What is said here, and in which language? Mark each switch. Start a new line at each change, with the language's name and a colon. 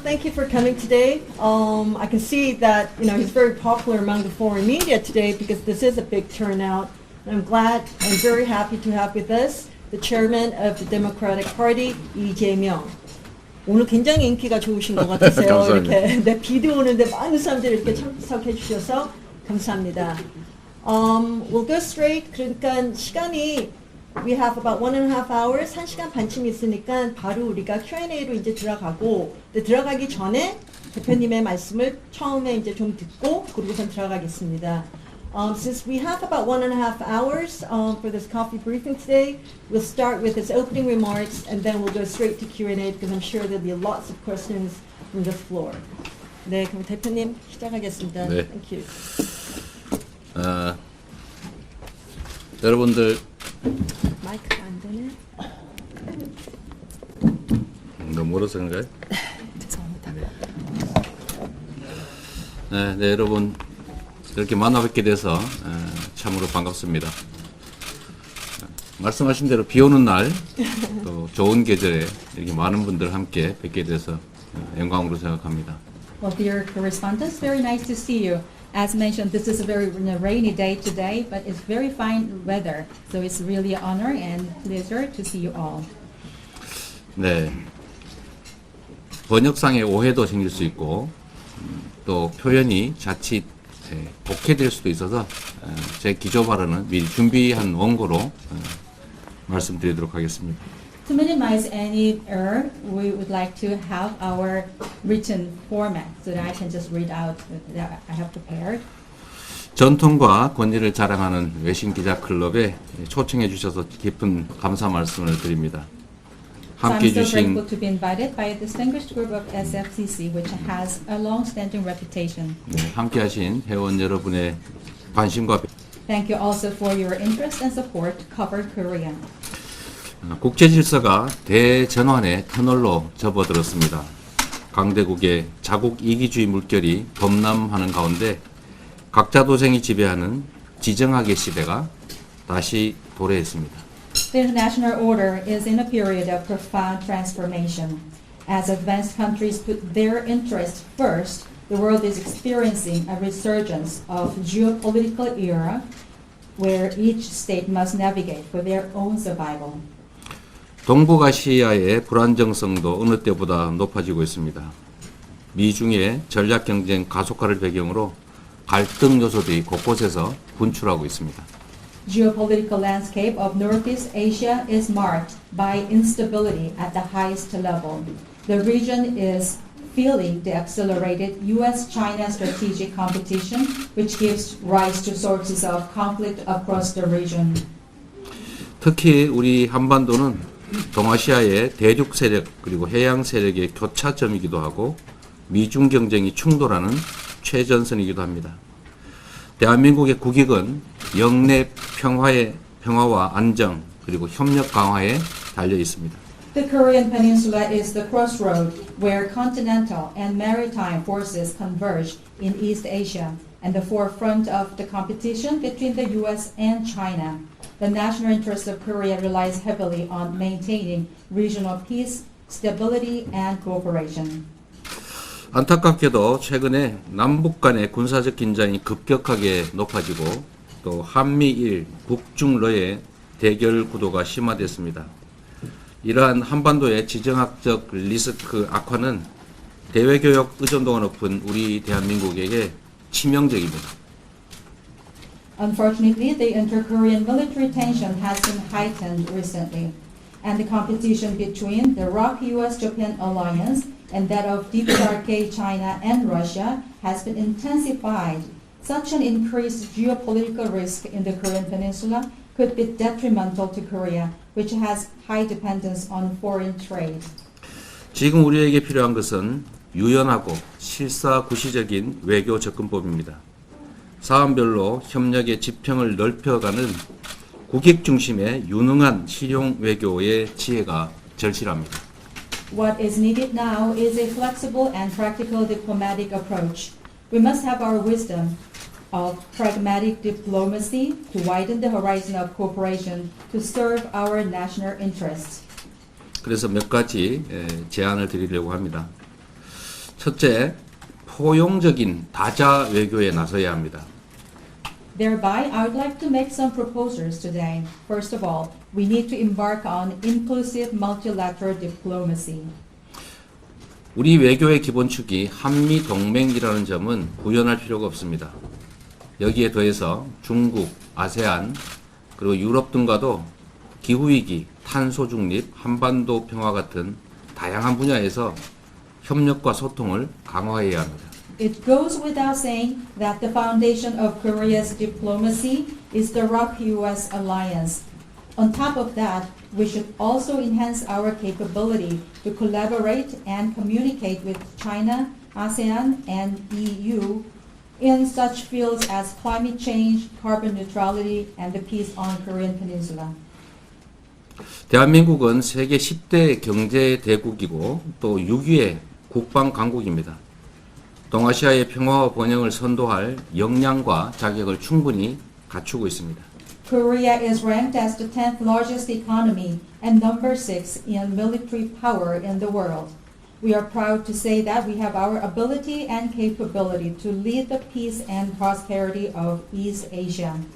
English: Thank you for coming today. I can see that he's very popular among the foreign media today because this is a big turnout. And I'm glad and very happy to have with us the chairman of the Democratic Party, 이재명.
Korean: 오늘 굉장히 인기가 좋으신 것 같으세요. 이렇게 비도 오는데 많은 사람들이 이렇게 참석해 주셔서 감사합니다.
English: We'll go straight.
Korean: 그러니까 시간이
English: we have about 1.5 hours,
Korean: 1시간 반쯤 있으니까 바로 우리가 Q&A로 이제 들어가고, 들어가기 전에 대표님의 말씀을 처음에 이제 좀 듣고 그리고선 들어가겠습니다.
English: Since we have about 1.5 hours for this coffee briefing today, we'll start with his opening remarks and then we'll go straight to Q&A because I'm sure there'll be lots of questions from the floor.
Korean: 네, 그럼 대표님 시작하겠습니다. 네.
English: Thank you.
Korean: 여러분들 마이크가 안 되네. 너무 멀어서 그런가요? 죄송합니다. 네, 여러분 이렇게 만나 뵙게 돼서 참으로 반갑습니다. 말씀하신 대로 비 오는 날, 또 좋은 계절에 이렇게 많은 분들 함께 뵙게 돼서 영광으로 생각합니다.
English: Well, dear correspondents, very nice to see you. As mentioned, this is a very rainy day today, but it's very fine weather. So it's really an honor and pleasure to see you all.
Korean: 네, 번역상의 오해도 생길 수 있고 또 표현이 자칫 복해될 수도 있어서 제 기조 발언은 미리 준비한 원고로 말씀드리도록 하겠습니다.
English: To minimize any error, we would like to have our written format so that I can just read out that I have prepared.
Korean: 전통과 권위를 자랑하는 외신기자클럽에 초청해 주셔서 깊은 감사 말씀을 드립니다.
English: So I'm
Korean: 함께
English: so
Korean: 해주신
English: grateful to be invited by a distinguished group of SFCC, which has a long-standing reputation.
Korean: 함께하신 회원 여러분의 관심과
English: Thank you also for your interest and support to cover Korea.
Korean: 국제 질서가 대전환의 터널로 접어들었습니다. 강대국의 자국 이기주의 물결이 범람하는 가운데 각자 도생이 지배하는 지정학의 시대가 다시 도래했습니다.
English: The international order is in a period of profound transformation. As advanced countries put their interests first, the world is experiencing a resurgence of geopolitical era where each state must navigate for their own survival.
Korean: 동북아시아의 불안정성도 어느 때보다 높아지고 있습니다. 미중의 전략 경쟁 가속화를 배경으로 갈등 요소들이 곳곳에서 분출하고 있습니다.
English: Geopolitical landscape of Northeast Asia is marked by instability at the highest level. The region is feeling the accelerated U.S.-China strategic competition, which gives rise to sources of conflict across the region.
Korean: 특히 우리 한반도는 동아시아의 대륙 세력 그리고 해양 세력의 교차점이기도 하고 미중 경쟁이 충돌하는 최전선이기도 합니다. 대한민국의 국익은 영내 평화와 안정 그리고 협력 강화에 달려 있습니다.
English: The Korean Peninsula is the crossroad where continental and maritime forces converge in East Asia and the forefront of the competition between the U.S. and China. The national interest of Korea relies heavily on maintaining regional peace, stability, and cooperation.
Korean: 안타깝게도 최근에 남북 간의 군사적 긴장이 급격하게 높아지고 또 한미일 북중러의 대결 구도가 심화됐습니다. 이러한 한반도의 지정학적 리스크 악화는 대외교역 의존도가 높은 우리 대한민국에게 치명적입니다.
English: Unfortunately, the inter-Korean military tension has been heightened recently, and the competition between the ROK-US-Japan alliance and that of DPRK, China, and Russia has been intensified. Such an increased geopolitical risk in the Korean Peninsula could be detrimental to Korea, which has high dependence on foreign trade.
Korean: 지금 우리에게 필요한 것은 유연하고 실사구시적인 외교 접근법입니다. 사안별로 협력의 지평을 넓혀가는 국익 중심의 유능한 실용 외교의 지혜가 절실합니다.
English: What is needed now is a flexible and practical diplomatic approach. We must have our wisdom of pragmatic diplomacy to widen the horizon of cooperation to serve our national interests.
Korean: 그래서 몇 가지 제안을 드리려고 합니다. 첫째, 포용적인 다자 외교에 나서야 합니다.
English: Thereby, I would like to make some proposals today. First of all, we need to embark on inclusive multilateral diplomacy.
Korean: 우리 외교의 기본축이 한미 동맹이라는 점은 부연할 필요가 없습니다. 여기에 더해서 중국, 아세안, 그리고 유럽 등과도 기후위기, 탄소 중립, 한반도 평화 같은 다양한 분야에서 협력과 소통을 강화해야 합니다.
English: It goes without saying that the foundation of Korea's diplomacy is the ROK-US alliance. On top of that, we should also enhance our capability to collaborate and communicate with China, ASEAN, and EU in such fields as climate change, carbon neutrality, and the peace on Korean Peninsula.
Korean: 대한민국은 세계 10대 경제 대국이고 또 6위의 국방 강국입니다. 동아시아의 평화와 번영을 선도할 역량과 자격을 충분히 갖추고 있습니다.
English: Korea is ranked as the 10th largest economy and number 6 in military power in the world. We are proud to say that we have our ability and capability to lead the peace and prosperity of East Asia.